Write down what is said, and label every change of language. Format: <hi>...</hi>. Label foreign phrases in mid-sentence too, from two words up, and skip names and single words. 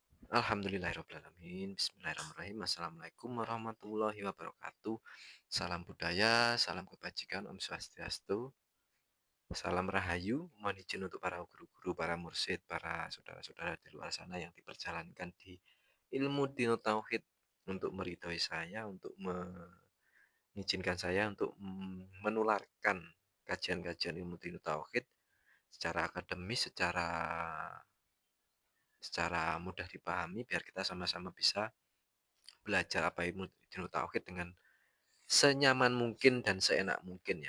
<ar>الحمد لله رب العالمين. بسم الله الرحمن الرحيم. السلام عليكم ورحمة الله وبركاته.</ar> <id>Salam budaya, salam kebajikan,</id> <ban>Om Swastiastu,</ban> <id>salam rahayu. Mohon izin untuk para guru-guru, para mursyid, para saudara-saudara di luar sana yang diperjalankan di ilmu dino tauhid untuk meridhoi saya, untuk mengizinkan saya untuk menularkan kajian-kajian ilmu dino tauhid secara akademis, secara mudah dipahami biar kita sama-sama bisa belajar apa ilmu ilmu tauhid dengan senyaman mungkin dan seenak mungkin ya.</id>